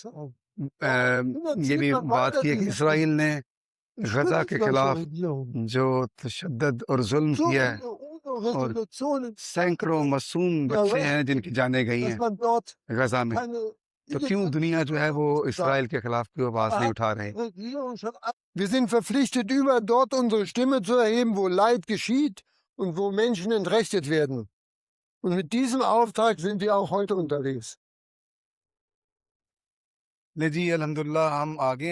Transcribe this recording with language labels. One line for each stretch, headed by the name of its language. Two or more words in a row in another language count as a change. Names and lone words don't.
Hindi: ये भी बात की है कि इसराइल ने गजा के खिलाफ जो तशद्दुद और जुल्म किया है और सैकड़ों मासूम बच्चे हैं जिनकी जानें गई हैं गजा में, तो क्यों दुनिया जो है वो इसराइल के खिलाफ क्यों आवाज नहीं उठा रही?
German: Wir sind verpflichtet, überall dort unsere Stimme zu erheben, wo Leid geschieht und wo Menschen entrechtet werden. Und mit diesem Auftrag sind wir auch heute unterwegs.
Hindi: ले जी अल्हम्दुलिल्लाह हम आ गए हैं।